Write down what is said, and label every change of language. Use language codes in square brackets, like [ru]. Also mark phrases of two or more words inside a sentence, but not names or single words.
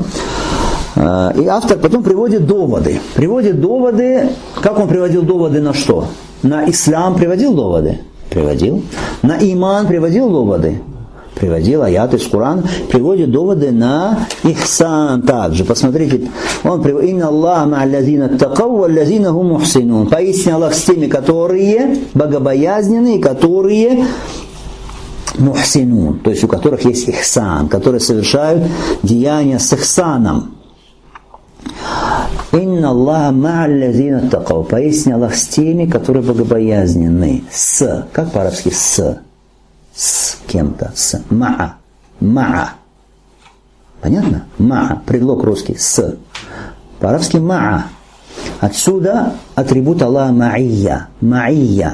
[ru] И автор потом приводит доводы. Приводит доводы, как он приводил доводы на что? На ислам приводил доводы? Приводил. На иман приводил доводы? Приводил аяты из Корана, приводит доводы на ихсан также. Посмотрите, он приводит: [ar] «إن الله مع الذين اتقوا والذين هم محسنون». [ru] Поистине Аллах с теми, которые богобоязненные, которые мухсинун, то есть у которых есть ихсан, которые совершают деяния с ихсаном. [ar] «إن الله مع الذين اتقوا». [ru] Поистине Аллах с теми, которые богобоязненные. С, как по-арабски с кем-то, с ма'a. Понятно? Ма'a. Предлог русский. С. По-арабски ма'a. Отсюда атрибут Аллаха ма'ия.